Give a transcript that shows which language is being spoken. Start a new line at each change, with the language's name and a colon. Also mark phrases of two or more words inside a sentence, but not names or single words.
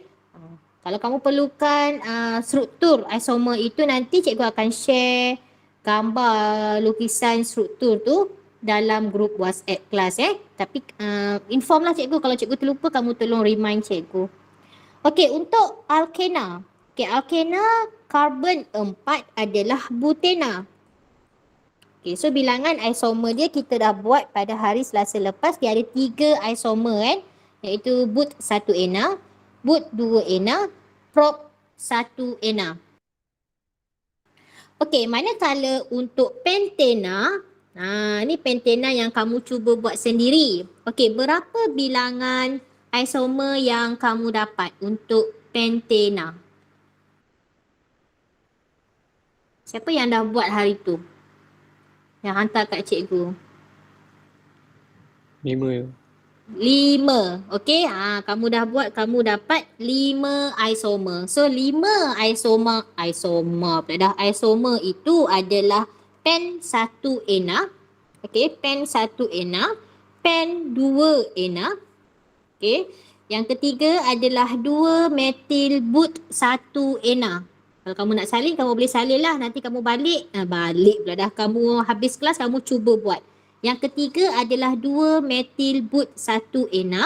Malay: Kalau kamu perlukan struktur isomer itu, nanti cikgu akan share gambar lukisan struktur tu dalam grup WhatsApp kelas Tapi inform lah cikgu, kalau cikgu terlupa kamu tolong remind cikgu. Okey, untuk alkena. Okey, alkena karbon 4 adalah butena.
English: Okay, so
Malay: bilangan isomer dia kita dah buat pada hari Selasa lepas. Dia ada 3 isomer iaitu but 1 ena, but 2 ena, prop 1 ena. Okey, manakala untuk pentena, ni pentena yang kamu cuba buat sendiri. Okey, berapa bilangan isomer yang kamu dapat untuk pentena? Siapa yang dah buat hari tu? Yang hantar kat cikgu. 5. Okey, kamu dah buat, kamu dapat 5 isomer. So 5 isomer itu adalah pen 1 ena. Okey, pen 1 ena, pen 2 ena. Okey, yang ketiga adalah 2 metil but 1 ena. Kalau kamu nak salin, kamu boleh salin lah. Nanti kamu balik pula dah. Kamu habis kelas, kamu cuba buat. Yang ketiga adalah 2 metil but 1 ena.